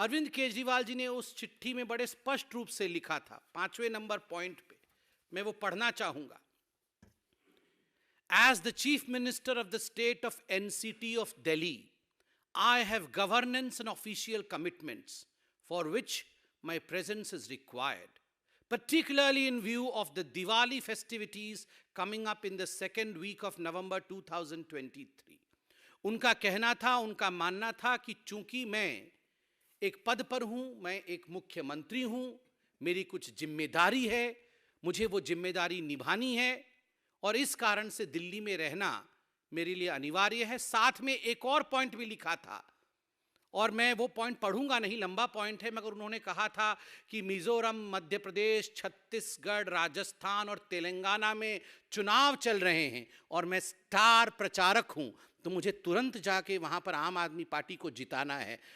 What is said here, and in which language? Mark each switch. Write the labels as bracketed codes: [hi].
[hi] अरविंद केजरीवाल जी ने उस चिट्ठी में बड़े स्पष्ट रूप से लिखा था, 5वें नंबर पॉइंट पे मैं वो पढ़ना चाहूंगा। [en] As the Chief Minister of the State of NCT of Delhi, I have governance and official commitments for which my presence is required, particularly in view of the Diwali festivities coming up in the second week of November 2023. [hi] उनका कहना था, उनका मानना था कि चूंकि मैं एक पद पर हूं, मैं एक मुख्यमंत्री हूं, मेरी कुछ जिम्मेदारी है, मुझे वो जिम्मेदारी निभानी है और इस कारण से दिल्ली में रहना मेरे लिए अनिवार्य है। साथ में एक और पॉइंट भी लिखा था और मैं वो पॉइंट पढ़ूंगा नहीं, लंबा पॉइंट है, मगर उन्होंने कहा था कि मिजोरम, मध्य प्रदेश, छत्तीसगढ़, राजस्थान और तेलंगाना में चुनाव चल रहे हैं और मैं स्टार प्रचारक हूं, तो मुझे तुरंत जाके वहां पर आम आदमी पार्टी को जिताना है।